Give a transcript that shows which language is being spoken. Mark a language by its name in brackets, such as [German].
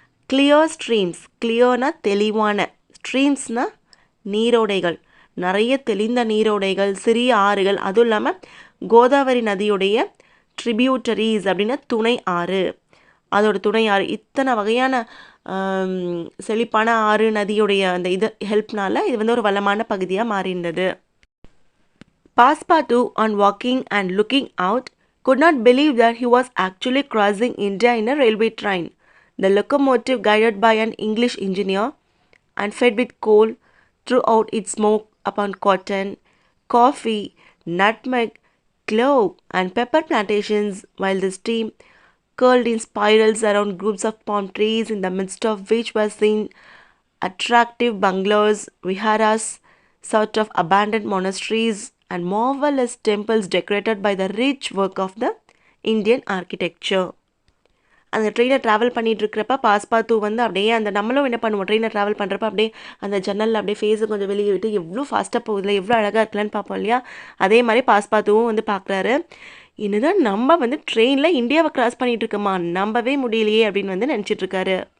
[Tamil] Clear streams, கிளியர்னா தெளிவான, ஸ்ட்ரீம்ஸ்னா நீரோடைகள், நிறைய தெளிந்த நீரோடைகள், சிறிய ஆறுகள். அதுவும் இல்லாமல் கோதாவரி நதியுடைய ட்ரிபியூட்டரிஸ் அப்படின்னா துணை ஆறு, அதோட துணை ஆறு. இத்தனை வகையான செழிப்பான ஆறு நதியுடைய அந்த இது ஹெல்ப்னால இது வந்து ஒரு வளமான பகுதியாக மாறியிருந்தது. [English] Passepartout, on walking and looking out, could not believe that he was actually crossing India in a railway train. The locomotive, guided by an English engineer and fed with coal, threw out its smoke upon cotton, coffee, nutmeg, clove, and pepper plantations, while the steam curled in spirals around groups of palm trees, in the midst of which were seen attractive bungalows, viharas, sort of abandoned monasteries, and marvelous temples decorated by the rich work of the Indian architecture. [Tamil] அந்த ட்ரெயினை travel பண்ணிகிட்டு இருக்கிறப்ப பாஸ்பாத்து வந்து அப்படியே அந்த நம்மளும் என்ன பண்ணுவோம், ட்ரெயினை ட்ராவல் பண்ணுறப்ப அப்படியே அந்த ஜன்னலில் அப்படியே ஃபேஸை கொஞ்சம் வெளியே விட்டு எவ்வளோ ஃபாஸ்ட்டாக போகுதுல, எவ்வளோ அழகாக இருக்கலான்னு பார்ப்போம் இல்லையா. அதே மாதிரி பாஸ்பாத்துவும் வந்து பார்க்குறாரு. இன்னுதான் நம்ம வந்து ட்ரெயினில் இந்தியாவை கிராஸ் பண்ணிகிட்டு இருக்கோமா, நம்பவே முடியலையே அப்படின்னு வந்து நினச்சிட்ருக்காரு.